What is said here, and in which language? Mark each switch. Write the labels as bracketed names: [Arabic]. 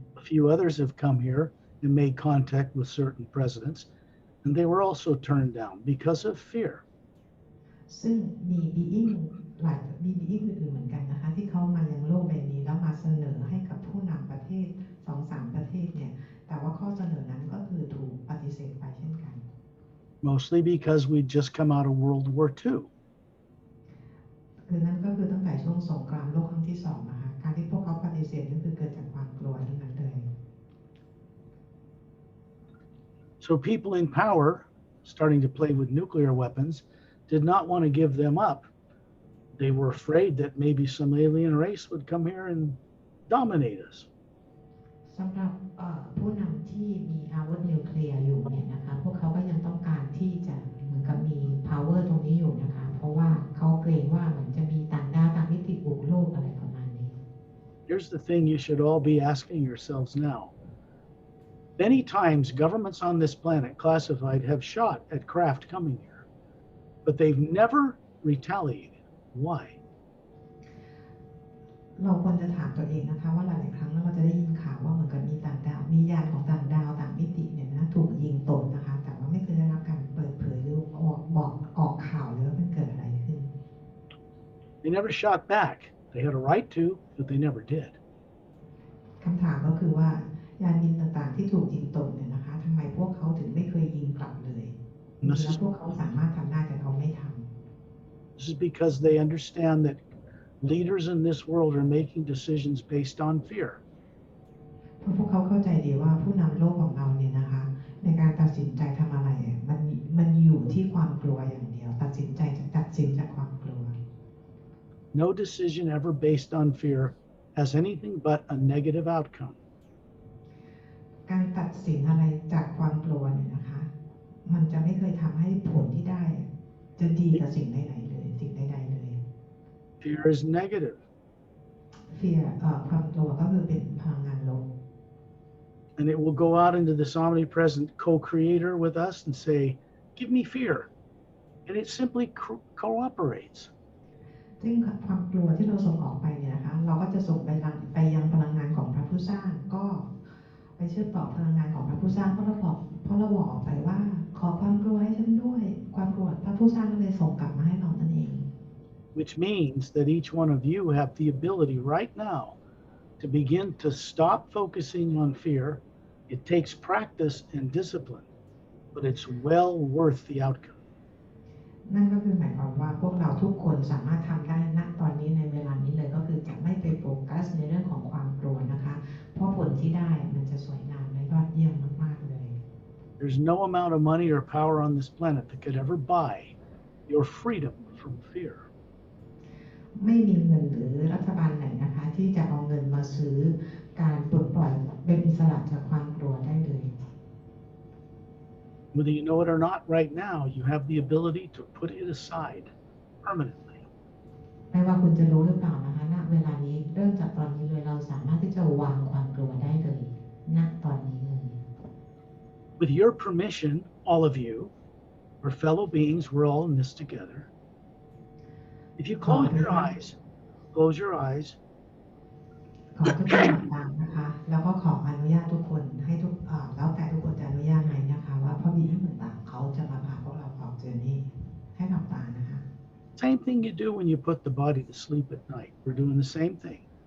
[English] few others have come here and made contact with certain presidents, and they were also turned down because of fear. [Thai] ซึ่งมีบีอิงอื่นๆเหมือนกันนะคะที่เขามายังโลกใบนี้แล้วมาเสนอให้กับผู้นำประเทศ 2-3 ประเทศเนี่ยแต่ว่าข้อเสนอนั้นก็คือถูกปฏิเสธไปเช่นกัน [English] Mostly because we'd just come out of World War II. [Thai] คือนั่นก็คือตั้งแต่ช่วงสงครามโลกครั้งที่2นะคะการที่พวกเขาปฏิเสธนั่นคือเกิดจากความกลัวทั้งนั้นเลย [English] So people in power, starting to play with nuclear weapons, did not want to give them up. They were afraid that maybe some alien race would come here and dominate us. [Thai] สำหรับผู้นำที่มีอาวุธนิวเคลียร์อยู่เนี่ยนะคะพวกเขาก็ยังต้องการที่จะเหมือนกับมี power ตรงนี้อยู่นะคะเพราะว่าเขาเกรงว่าเหมือนจะมีต่างดาวต่างมิติบุกโลกอะไรประมาณนี้ [English] Here's the thing you should all be asking yourselves now. Many times governments on this planet classified have shot at craft coming here, but they've never retaliated. Why? [Thai] เราควรจะถามตัวเองนะคะว่าหลายๆครั้งเราจะได้ยินข่าวว่าเหมือนกับมีต่างดาวมียานของต่างดาวต่างมิติเนี่ยนะถูกยิงตกนะคะแต่ว่าไม่เคยได้รับการเปิดเผยหรือออกข่าวเลยว่ามันเกิดอะไรขึ้น [English] They never shot back. They had a right to, but they never did. [Thai] คำถามก็คือว่ายานบินต่างๆที่ถูกยิงตกเนี่ยนะคะทำไมพวกเขาถึงไม่เคยยิงกลับเลยแล้วพวกเขาสามารถทำได้แต่เขาไม่ทำ [English] This is because they understand that leaders in this world are making decisions based on fear. [Thai] เพราะพวกเขาเข้าใจดีว่าผู้นำโลกของเราเนี่ยนะคะในการตัดสินใจทำอะไรมันอยู่ที่ความกลัวอย่างเดียวตัดสินจากความกลัว [English] No decision ever based on fear has anything but a negative outcome. [Thai] การตัดสินอะไรจากความกลัวเนี่ยนะคะมันจะไม่เคยทำให้ผลที่ได้จะดีกับสิ่งใดๆเลยสิ่งใดๆเลย [English] Fear is negative. [Thai] fear ความกลัวก็คือเป็นพลังงานลบ [English] And it will go out into this omnipresent co-creator with us and say, give me fear. And it simply cooperates. [Thai] ซึ่งความกลัวที่เราส่งออกไปเนี่ยนะคะเราก็จะส่งไปยังพลังงานของพระผู้สร้างก็ไปเชื่อมต่อพลังงานของพระผู้สร้างเพราะเราบอกออกไปว่าขอความกลัวให้ฉันด้วยความกลัวพระผู้สร้างก็เลยส่งกลับมาให้เรานั่นเอง [English] Which means that each one of you have the ability right now to begin to stop focusing on fear. It takes practice and discipline, but it's well worth the outcome. [Thai] นั่นก็คือหมายความว่าพวกเราทุกคนสามารถทำได้ณตอนนี้ในเวลานี้เลยก็คือจะไม่ไปโฟกัสในเรื่องของความกลัวนะคะเพราะผลที่ได้มันจะสวยงามและยอดเยี่ยมมากๆเลย [English] There's no amount of money or power on this planet that could ever buy your freedom from fear. [Thai] ไม่มีเงินหรือรัฐบาลไหนนะคะที่จะเอาเงินมาซื้อการปลดปล่อยเป็นอิสระจากความกลัวได้เลย [English] Whether you know it or not, right now, you have the ability to put it aside permanently. [Thai] ไม่ว่าคุณจะรู้หรือเปล่านะคะณเวลานี้เริ่มจากตอนนี้เลยเราสามารถที่จะวางความกลัวได้เลยณตอนนี้เลย [English] With your permission, all of you, we're fellow beings, we're all in this together. If you close your eyes, [Thai] ขอทุกคนหลับตานะคะแล้วก็ขออนุญาตทุกคนให้แล้วแต่ทุกคนจะอนุญาตไหมนะคะว่าพระบิดาต่างๆเขาจะมาพาพวกเราออกเจอนี่ให้หลับตานะคะ [English] same thing you do when you put the body to sleep at night. We're doing the same thing.